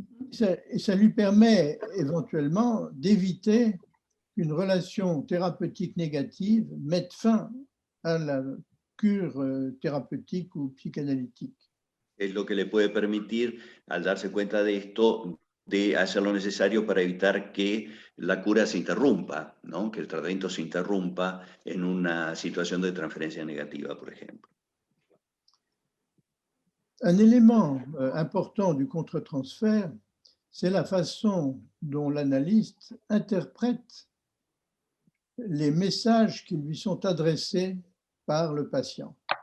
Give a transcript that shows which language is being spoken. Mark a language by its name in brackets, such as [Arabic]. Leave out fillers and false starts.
[French] Ça lui permet éventuellement d'éviter qu'une relation thérapeutique négative mette fin à la cure thérapeutique ou psychanalytique. [Spanish] Es lo que le puede permitir, al darse cuenta de esto, de hacer lo necesario para evitar que la cura se interrumpa, ¿no? Que el tratamiento se interrumpa en una situación de transferencia negativa, por ejemplo. [French] Un élément important du contre-transfert, c'est la façon dont l'analyste interprète les messages qui lui sont adressés par le patient.